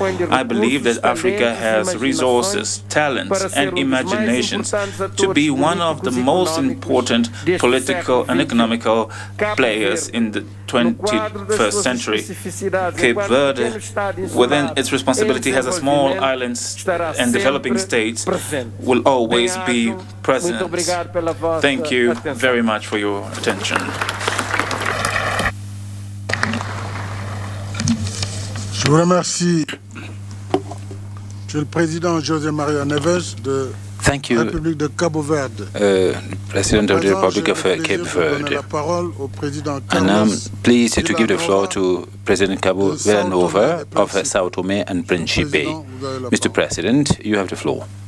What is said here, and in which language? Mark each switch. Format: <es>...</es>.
<en>I believe that Africa has resources, talents, and imaginations to be one of the most important political and economical players in the 21st century. Cape Verde, within its responsibility as a small island and developing state, will always be present. Thank you very much for your attention.</en> <fr>Je vous remercie, Monsieur le Président José Maria Neves de</fr> <en>Thank you,</en> <fr>République de Cabo Verde.</fr> <en>President of the Republic of Cape Verde. And I'm pleased to give the floor to President Cabo Verde of Sao Tome and Principe. Mr. President, you have the floor.</en>